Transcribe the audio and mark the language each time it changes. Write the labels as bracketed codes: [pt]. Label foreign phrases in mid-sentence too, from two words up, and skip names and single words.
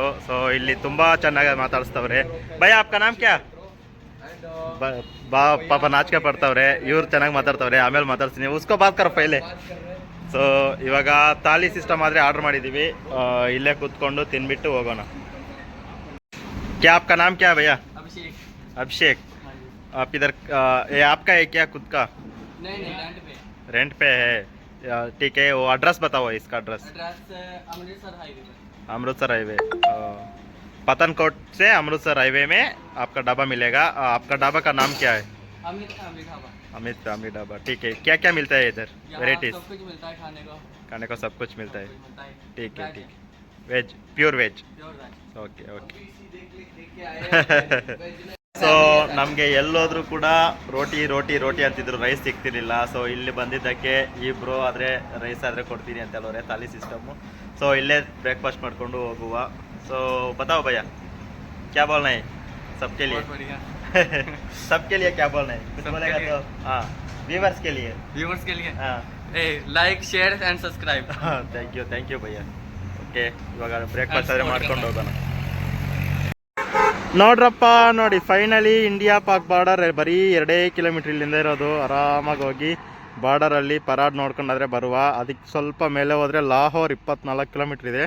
[kn] ಸೊ ಇಲ್ಲಿ ತುಂಬ ಚೆನ್ನಾಗಿ ಮಾತಾಡಿಸ್ತವ್ರೆ. [hi] भैया आपका नाम क्या? [kn] ಬಾ ಪಾಪ ನಾಚಿಕೆ ಪಡ್ತವ್ರೆ. ಇವ್ರು ಚೆನ್ನಾಗಿ ಮಾತಾಡ್ತವ್ರೆ, ಆಮೇಲೆ ಮಾತಾಡ್ತೀನಿ. [hi] उसको बात करो पहले. [kn] ಸೊ ಇವಾಗ ತಾಲಿ ಸಿಸ್ಟಮ್ ಆದರೆ ಆರ್ಡ್ರ್ ಮಾಡಿದ್ದೀವಿ. ಇಲ್ಲೇ ಕೂತ್ಕೊಂಡು ತಿನ್ಬಿಟ್ಟು ಹೋಗೋಣ. [hi] क्या आपका नाम क्या है भैया? अभिषेक. आप इधर ये आपका है क्या खुद का? नहीं रेंट पे है. ठीक है, वो एड्रेस बताओ, इसका एड्रेस. अमृतसर हाईवे पतनकोट से अमृतसर हाईवे में आपका ढाबा मिलेगा. आपका ढाबा का नाम क्या है? अमित फैमिली ढाबा. ठीक है, क्या क्या मिलता है इधर? वेराइटीज सब कुछ मिलता है खाने को सब कुछ मिलता है. ठीक है, वेज, [en] pure veg. [kn] ಓಕೆ ಸೊ ನಮಗೆ ಎಲ್ಲೋದ್ರೂ ಕೂಡ ರೋಟಿ ಅಂತಿದ್ರು, ರೈಸ್ ಸಿಗ್ತಿರ್ಲಿಲ್ಲ. ಸೊ ಇಲ್ಲಿ ಬಂದಿದ್ದಕ್ಕೆ ಇಬ್ರು ಆದರೆ ರೈಸ್ ಆದರೆ ಕೊಡ್ತೀನಿ ಅಂತ ಹೇಳೋರೆ, ಥಾಲಿ ಸಿಸ್ಟಮ್ಮು. ಸೊ ಇಲ್ಲೇ ಬ್ರೇಕ್ಫಾಸ್ಟ್ ಮಾಡ್ಕೊಂಡು ಹೋಗುವ. ಸೊ [hi] बताओ भैया, क्या बोलना है सबके लिए? सबके लिए क्या बोलना है? कुछ बोलेगा तो? हाँ, व्यूवर्स के लिए हाँ, [en] like share and subscribe. thank you ಭಯ್ಯ. [kn] ಓಕೆ, ಇವಾಗ ಬ್ರೇಕ್ಫಾಸ್ಟ್ ಆದರೆ ಮಾಡ್ಕೊಂಡು ಹೋಗೋಣ. ನೋಡ್ರಪ್ಪ ನೋಡಿ, ಫೈನಲಿ ಇಂಡಿಯಾ ಪಾಕ್ ಬಾರ್ಡರ್ ಬರೀ 2 ಕಿಲೋಮೀಟ್ರ್ ಇಲ್ಲಿಂದ ಇರೋದು. ಆರಾಮಾಗಿ ಹೋಗಿ ಬಾರ್ಡರಲ್ಲಿ ಪರಾಡ್ ನೋಡ್ಕೊಂಡಾದ್ರೆ ಬರುವ. ಅದಕ್ಕೆ ಸ್ವಲ್ಪ ಮೇಲೆ ಹೋದರೆ ಲಾಹೋರ್ 24 ಕಿಲೋಮೀಟ್ರ್ ಇದೆ.